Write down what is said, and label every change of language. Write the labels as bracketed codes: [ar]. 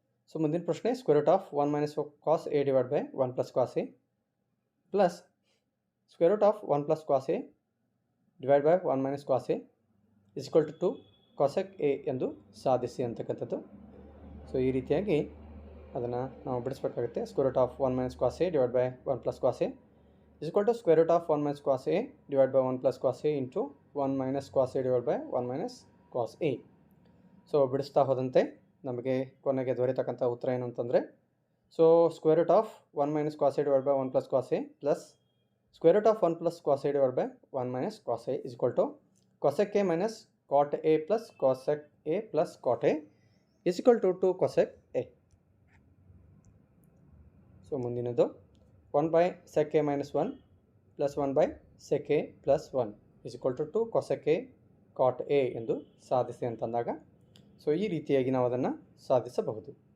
[kn] So ಮುಂದಿನ ಪ್ರಶ್ನೆ, [en] square root of 1 minus cos A divide by 1 plus cos A plus square root of 1 plus cos A divide by 1 minus cos A is equal to 2 cosec A [kn] ಎಂದು ಸಾಧಿಸಿ ಅಂತಕ್ಕಂಥದ್ದು. So ಈ ರೀತಿಯಾಗಿ ಅದನ್ನು ನಾವು ಬಿಡಿಸಬೇಕಾಗುತ್ತೆ. [en] Square root of 1 minus cos a divide by 1 plus cos a is equal to square root of 1 minus cos a divided by 1 plus cos a into 1 minus cos a divided by 1 minus cos a. [kn] So ಬಿಡಿಸ್ತಾ ಹೋದಂತೆ ನಮಗೆ ಕೊನೆಗೆ ದೊರೆತಕ್ಕಂಥ ಉತ್ತರ ಏನು ಅಂತಂದರೆ, so [en] Square root of 1 minus cos a divided by 1 plus cos a plus square root of 1 plus cos a divided by 1 minus cos a is equal to cosec a minus cot a plus cosec a plus cot a is equal to 2 cosec a. [kn] So ಮುಂದಿನದು [en] 1/sec a minus 1 plus 1/sec a plus 1 is equal to 2 cosec a cot a [kn] ಎಂದು ಸಾಧಿಸಿ ಅಂತಂದಾಗ so ಈ ರೀತಿಯಾಗಿ ನಾವು ಅದನ್ನು ಸಾಧಿಸಬಹುದು.